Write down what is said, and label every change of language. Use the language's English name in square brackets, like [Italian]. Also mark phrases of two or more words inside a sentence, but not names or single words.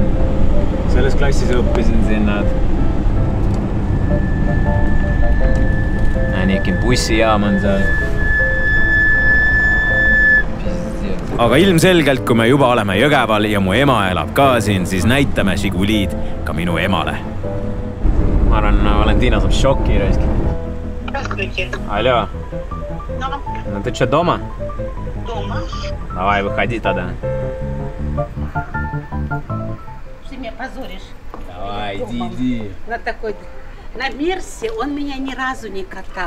[Estonian] Selles klassis õppisin siin, näed. Nivkin bussijaam on seal. Aga ilmselgelt, kui me juba oleme Jõgeval ja mu ema elab ka siin, siis näitame Žigulid ka minu emale. Ma arvan, Valentina saab šoki reist. [Russian] Алло. Ну ты что, дома? Дома. Давай, выходи тогда. Ты меня позоришь. Давай, иди. На такой... На Мерсе он меня ни разу не катал.